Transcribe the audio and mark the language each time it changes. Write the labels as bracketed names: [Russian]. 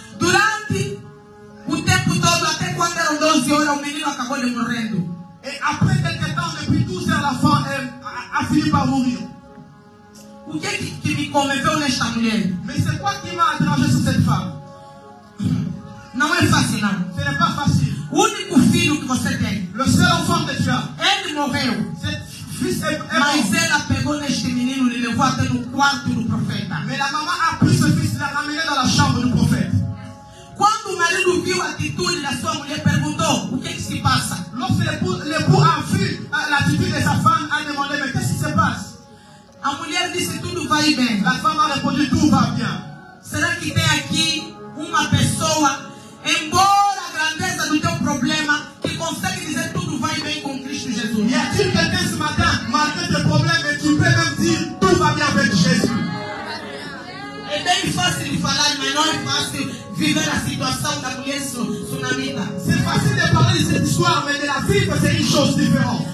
[Portuguese] Durante o tempo todo, até quando eram 12 horas, o menino acabou de morrendo. [French] Et après quelques temps, depuis 12 heures, l'enfant a fini par mourir. [Portuguese] O que me comoveu nesta mulher? [French] Mais c'est quoi qui m'a dérangé sur cette femme? [Portuguese] Não é fácil, não. [French] Ce n'est pas facile. [Portuguese] O único filho que você tem, [French] Le seul enfant que tu as, [Portuguese] ele morreu. [French] cet fils est [Portuguese] Mas [French] mort. [Portuguese] ela pegou neste menino e levou até no quarto do profeta. [French] Mais la maman a pris ce fils, l'a ramené dans la chambre du prophète. [Portuguese] Quando o marido viu a atitude da sua mulher, perguntou, o que se passa? [French] Lorsque l'époux a vu l'attitude de sa femme, a demandé, mais qu'est-ce qui se passe? [Portuguese] A mulher disse, tudo vai bem. [French] La femme a répondu, tout va bien. [Portuguese] Será que tem aqui uma pessoa, embora a grandeza do teu problema, que consegue dizer tudo vai bem com Cristo Jesus? [French] Y a-t-il quelqu'un ce matin, malgré tes problèmes, et tu peux même dire, tout va bien avec Jésus? [Portuguese] É bem fácil de falar, mas não é fácil viver a situação da mulher sunamita. [French] C'est facile de parler de cette histoire, mais de la vivre, c'est une chose différente.